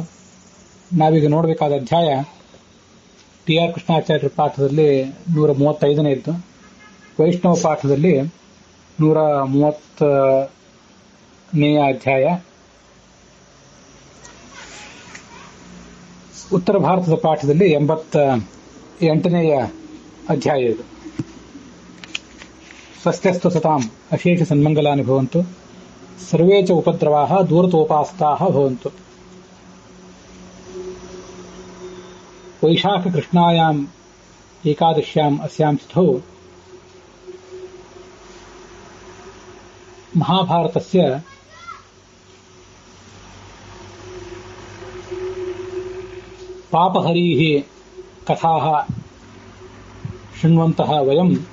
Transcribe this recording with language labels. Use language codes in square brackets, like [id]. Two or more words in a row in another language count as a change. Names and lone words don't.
[kn] ನಾವೀಗ ನೋಡಬೇಕಾದ ಅಧ್ಯಾಯ ಟಿ ಆರ್ ಕೃಷ್ಣಾಚಾರ್ಯರ ಪಾಠದಲ್ಲಿ 135ನೇದ್ದು, ವೈಷ್ಣವ ಪಾಠದಲ್ಲಿ 130ನೇಯ ಅಧ್ಯಾಯ. ಉತ್ತರ ಭಾರತದ ಪಾಠದಲ್ಲಿ 88ನೇಯ ಅಧ್ಯಾಯ ಇದು. [sa] ಸ್ವಸ್ತ್ಯಸ್ತು ಸತಾಂ ಅಶೇಷ ಸನ್ಮಂಗಲಾನಿ ಭವಂತು, ಸರ್ವೇ ಚ ಉಪದ್ರವಾಃ ದೂರತೋಪಾಸ್ತಾಃ ಭವಂತು. ವೈಶಾಖ ಕೃಷ್ಣಾಯಾಂ ಏಕಾದಶ್ಯಾಂ ಅಸ್ಯಾಂ ತಿಥೌ ಮಹಾಭಾರತಸ್ಯ ಪಾಪಹರೀಃ ಕಥಾಃ ಶೃಣ್ವಂತಃ ವಯಂ